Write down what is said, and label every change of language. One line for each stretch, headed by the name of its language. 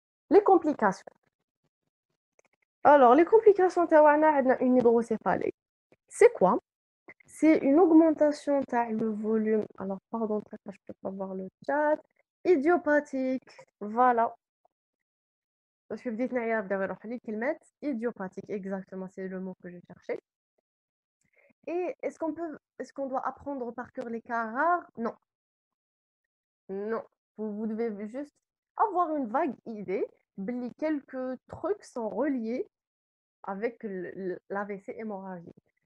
French: Les complications. Alors, les complications
Arabic: تاعنا عندنا
French: une hydrocéphalie. C'est quoi? C'est une augmentation
Arabic: تاع
French: le volume. Alors, pardon, je peux pas voir le chat. Idiopathique. Voilà. Parce que
Arabic: بديت نعيا بداو يروحوا لي كلمات idiopathique.
French: Exactement, c'est le mot que je cherchais. Et est-ce qu'on doit apprendre par cœur les cas rares? Non. Non. Vous devez juste avoir une vague idée. Quelques trucs sont reliés avec l'AVC hémorragique.